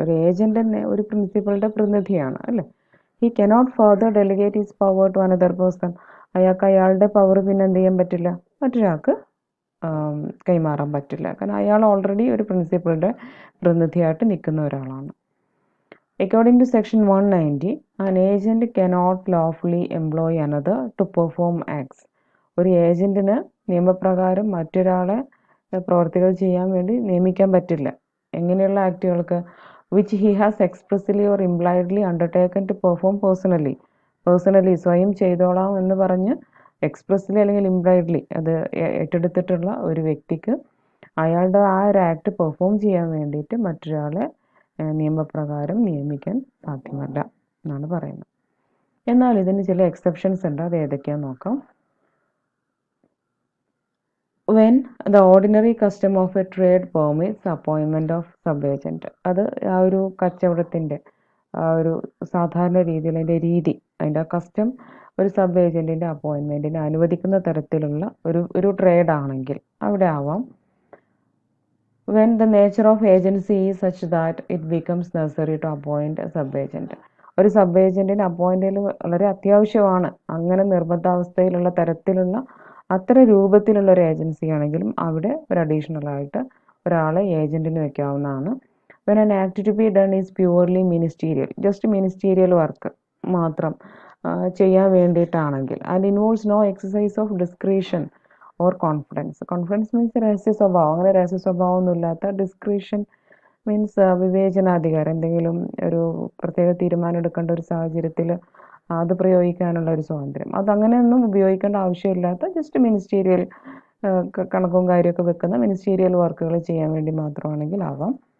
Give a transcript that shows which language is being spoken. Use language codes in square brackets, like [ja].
[ml] ഒരു ഏജൻറ്റ് തന്നെ ഒരു പ്രിൻസിപ്പളുടെ പ്രതിനിധിയാണ് അല്ലേ. [en] He cannot further delegate his power to another person. [ml] അയാൾക്ക് അയാളുടെ പവർ പിന്നെ എന്ത് ചെയ്യാൻ പറ്റില്ല, മറ്റൊരാൾക്ക് കൈമാറാൻ പറ്റില്ല. കാരണം അയാൾ ഓൾറെഡി ഒരു പ്രിൻസിപ്പളുടെ പ്രതിനിധിയായിട്ട് നിൽക്കുന്ന ഒരാളാണ്. [en] According to section 190, an agent cannot lawfully employ another to perform acts. [ml] ഒരു ഏജൻറ്റിന് നിയമപ്രകാരം മറ്റൊരാളെ പ്രവർത്തികൾ ചെയ്യാൻ വേണ്ടി നിയമിക്കാൻ പറ്റില്ല. എങ്ങനെയുള്ള ആക്റ്റുകൾക്ക്? [en] which he has expressly or impliedly undertaken to perform personally [ml] സ്വയം ചെയ്തോളാം എന്ന് പറഞ്ഞ് എക്സ്പ്രസ്ലി അല്ലെങ്കിൽ ഇംപ്ലൈഡ്ലി അത് ഏറ്റെടുത്തിട്ടുള്ള ഒരു വ്യക്തിക്ക് അയാളുടെ ആ ഒരു ആക്ട് പെർഫോം ചെയ്യാൻ വേണ്ടിയിട്ട് മറ്റൊരാളെ നിയമപ്രകാരം നിയമിക്കാൻ സാധ്യമല്ല എന്നാണ് പറയുന്നത്. എന്നാൽ ഇതിന് ചില എക്സെപ്ഷൻസ് ഉണ്ട്. അത് ഏതൊക്കെയാണെന്ന് നോക്കാം. [en] When the ordinary custom of a trade permits appointment of sub agent. [ml] അത് ആ ഒരു കച്ചവടത്തിൻ്റെ ആ ഒരു സാധാരണ രീതിയിൽ അതിൻ്റെ ആ കസ്റ്റം ഒരു സബ് ഏജൻറ്റിൻ്റെ അപ്പോയിൻമെൻറ്റിനെ അനുവദിക്കുന്ന തരത്തിലുള്ള ഒരു ട്രേഡ് ആണെങ്കിൽ അവിടെ ആവാം. [en] When the nature of agency is such that it becomes necessary to appoint a sub-agent. [ml] ഒരു സബ് ഏജൻറ്റിനെ അപ്പോയിൻ്റ് ചെയ്യൽ വളരെ അത്യാവശ്യമാണ്. അങ്ങനെ നിർബന്ധാവസ്ഥയിലുള്ള തരത്തിലുള്ള അത്ര രൂപത്തിലുള്ള ഒരു ഏജൻസി ആണെങ്കിലും അവിടെ ഒരു അഡീഷണൽ ആയിട്ട് ഒരാളെ ഏജൻറ്റിന് വെക്കാവുന്നതാണ്. [en] when an act to be done is purely ministerial, [ml] just ministerial work മാത്രം ചെയ്യാൻ വേണ്ടിയിട്ടാണെങ്കിൽ, [en] and involves no exercise of discretion [ml] or confidence means രഹസ്യ സ്വഭാവം, അങ്ങനെ രഹസ്യ സ്വഭാവമൊന്നുമില്ലാത്ത ഡിസ്ക്രിഷൻ മീൻസ് വിവേചനാധികാരം, എന്തെങ്കിലും ഒരു പ്രത്യേക തീരുമാനം എടുക്കേണ്ട ഒരു സാഹചര്യത്തിൽ അത് പ്രയോഗിക്കാനുള്ള ഒരു സ്വാതന്ത്ര്യം, അതങ്ങനെയൊന്നും ഉപയോഗിക്കേണ്ട ആവശ്യമില്ലാത്ത ജസ്റ്റ് മിനിസ്റ്റീരിയൽ കണക്കും കാര്യമൊക്കെ വെക്കുന്ന മിനിസ്റ്റീരിയൽ വർക്കുകൾ ചെയ്യാൻ വേണ്ടി മാത്രമാണെങ്കിൽ ആവാം.